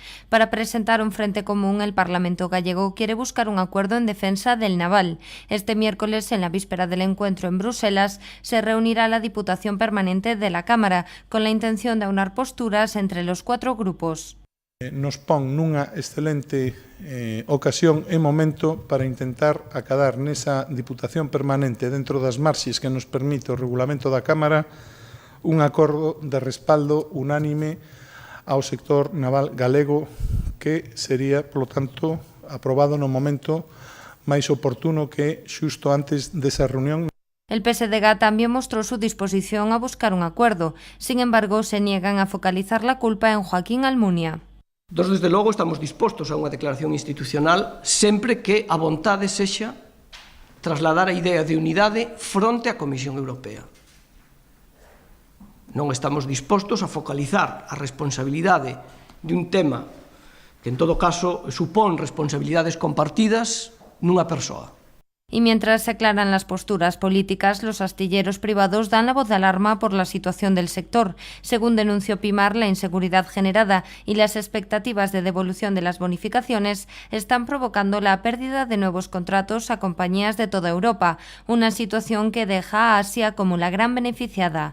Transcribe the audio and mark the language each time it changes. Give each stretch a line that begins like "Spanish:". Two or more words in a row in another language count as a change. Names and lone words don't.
Spanish: Para presentar un frente común, el Parlamento gallego quiere buscar un acuerdo en defensa del naval. Este miércoles, en la víspera del encuentro en Bruselas, se reunirá la Diputación Permanente de la Cámara con la intención de aunar posturas entre los 4 grupos.
Galician: Nos pon nunha excelente ocasión e momento para intentar acadar nesa Diputación Permanente dentro das marxes que nos permite o regulamento da Cámara un acordo de respaldo unánime ao sector naval galego que sería, polo tanto, aprobado no momento máis oportuno que xusto antes desa reunión.
Spanish: El PSDG también mostró su disposición a buscar un acuerdo. Sin embargo, se niegan a focalizar la culpa en Joaquín Almunia.
Galician: Nós, desde logo, estamos dispostos a unha declaración institucional sempre que a vontade sexa trasladar a idea de unidade fronte á Comisión Europea. Non estamos dispostos a focalizar a responsabilidade de un tema que, en todo caso, supón responsabilidades compartidas nunha persoa.
Spanish: Y mientras se aclaran las posturas políticas, los astilleros privados dan la voz de alarma por la situación del sector. Según denunció Pimar, la inseguridad generada y las expectativas de devolución de las bonificaciones están provocando la pérdida de nuevos contratos a compañías de toda Europa, una situación que deja a Asia como la gran beneficiada.